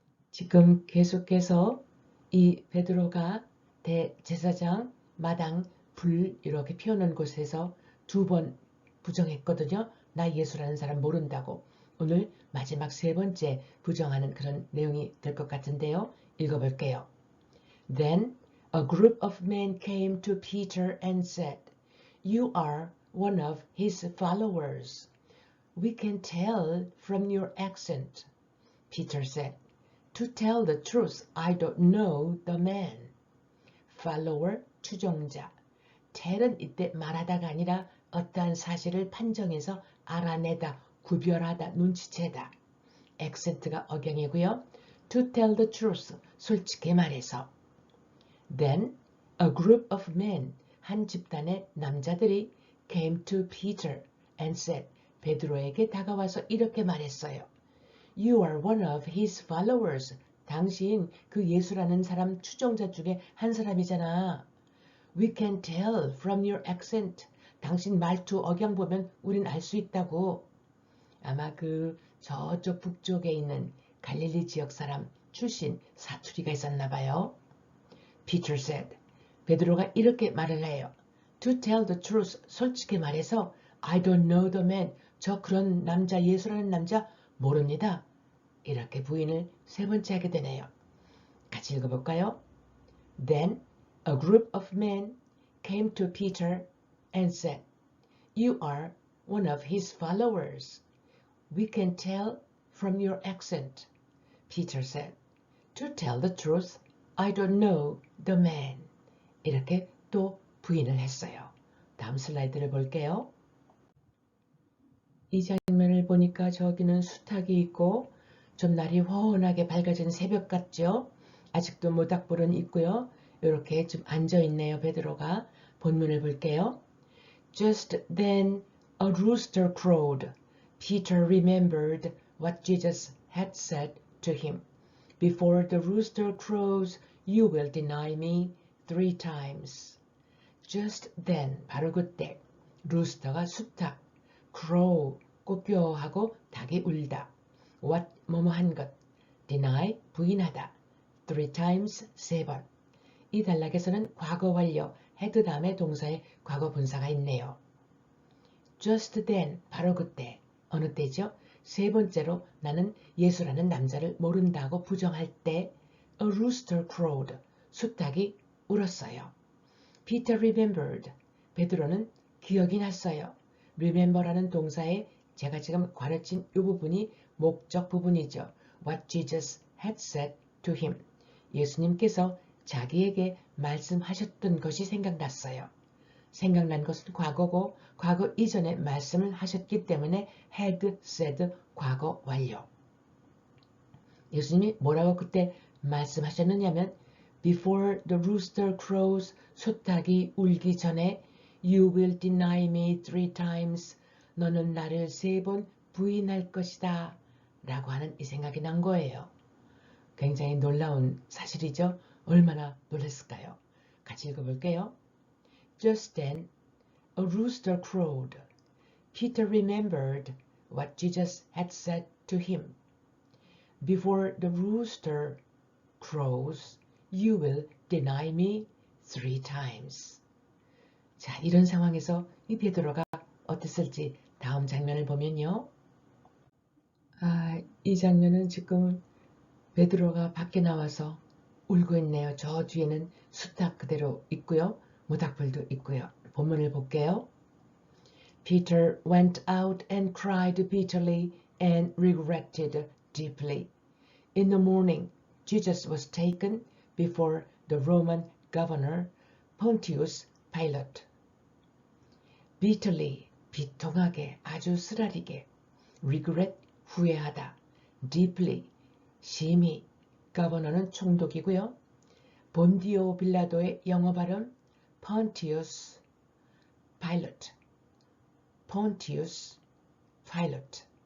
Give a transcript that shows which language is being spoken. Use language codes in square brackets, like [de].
[ko] 지금 계속해서 이 베드로가 대제사장 마당 불 이렇게 피우는 곳에서 2번 부정했거든요. 나 예수라는 사람 모른다고. 오늘 마지막 3번째 부정하는 그런 내용이 될 것 같은데요. 읽어볼게요. [en] Then a group of men came to Peter and said, You are one of his followers. We can tell from your accent. Peter said, To tell the truth, I don't know the man. [ko] Follower, 추종자. tell은 이때 말하다가 아니라 어떠한 사실을 판정해서 알아내다, 구별하다, 눈치채다. accent가 억양이고요. [en] To tell the truth, [ko] 솔직히 말해서. [en] Then a group of men, [ko] 한 집단의 남자들이 [en] came to Peter and said, [ko] 베드로에게 다가와서 이렇게 말했어요. [en] You are one of his followers. [ko] 당신 그 예수라는 사람 추종자 중에 한 사람이잖아. [en] We can tell from your accent. [ko] 당신 말투 억양 보면 우린 알 수 있다고. 아마 그 저쪽 북쪽에 있는 갈릴리 지역 사람 출신 사투리가 있었나 봐요. [en] Peter said. [ko] 베드로가 이렇게 말을 해요. [en] To tell the truth. [ko] 솔직히 말해서 [en] I don't know the man. [ko] 저 그런 남자, 예수라는 남자 모릅니다. 이렇게 부인을 3번째 하게 되네요. 같이 읽어볼까요? [en] Then a group of men came to Peter and said, You are one of his followers. We can tell from your accent. Peter said, To tell the truth, I don't know the man. [ko] 이렇게 또 부인을 했어요. 다음 슬라이드를 볼게요. 이 장면을 장면을 보니까 저기는 수탉이 있고 좀 날이 훤하게 밝아진 새벽 같죠? 아직도 모닥불은 있고요. 이렇게 좀 앉아있네요. 베드로가. 본문을 볼게요. [en] Just then a rooster crowed. Peter remembered what Jesus had said to him. Before the rooster crows, you will deny me 3 times. [ko] Just then, 바로 그때, 루스터가 수탉, crow, 꼬뼈하고 닭이 울다. What, 뭐뭐 한 것, deny, 부인하다. 3 times, 3번. 이 단락에서는 과거 완료, had 다음에 동사의 과거 분사가 있네요. Just then, 바로 그때, 어느 때죠? 세 번째로 나는 예수라는 남자를 모른다고 부정할 때 [en] a rooster crowed, [ko] 수탉이 울었어요. Peter remembered, 베드로는 기억이 났어요. remember라는 동사에 제가 지금 가르친 이 부분이 목적 부분이죠. [en] What Jesus had said to him. [ko] 예수님께서 자기에게 말씀하셨던 것이 생각났어요. 생각난 것은 과거고 과거 이전에 말씀을 하셨기 때문에 had said 과거 완료. 예수님이 뭐라고 그때 말씀하셨느냐면 [en] Before the rooster crows, [ko] 수탉이 울기 전에 [en] You will deny me 3 times. [ko] 너는 나를 3번 부인할 것이다. 라고 하는 이 생각이 난 거예요. 굉장히 놀라운 사실이죠. 얼마나 놀랐을까요? 같이 읽어볼게요. Just then, a rooster crowed. Peter remembered what Jesus had said to him. Before the rooster crows, you will deny me 3 times. 자, 이런 상황에서 이 베드로가 어땠을지 다음 장면을 보면요. 이 장면은 지금 베드로가 밖에 나와서 울고 있네요. 저 뒤에는 수탉 그대로 있고요. 모닥불도 있고요. 본문을 볼게요. [en] Peter went out and cried bitterly and regretted deeply. In the morning, Jesus was taken before the Roman governor Pontius Pilate. [ko] bitterly, 비통하게, 아주 쓰라리게, regret, 후회하다, deeply, 심히, governor는 총독이고요. 본디오 빌라도의 영어 발음 Pontius Pilate, Pontius Pilate.